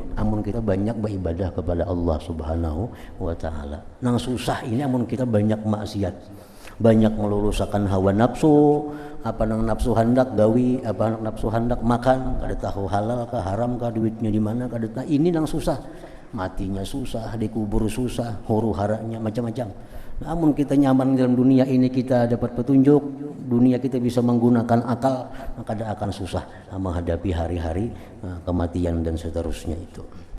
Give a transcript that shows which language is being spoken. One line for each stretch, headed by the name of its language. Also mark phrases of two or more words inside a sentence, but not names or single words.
Indonesian: Amun kita banyak beribadah kepada Allah
Arabic: Subhanahu wa taala.
Banjar: Nang susah ini amun kita banyak maksiat. Banyak meluruskan hawa nafsu, apa nang nafsu hendak gawi, apa nang nafsu hendak makan, kada tahu halal kah haram kah, duitnya di mana kada tahu. Ini nang susah. Matinya susah, dikubur susah,
Indonesian: huru haranya macam-macam. Namun kita nyaman dalam dunia ini, kita dapat petunjuk, dunia kita bisa menggunakan akal, maka tidak akan susah menghadapi hari-hari kematian dan seterusnya itu.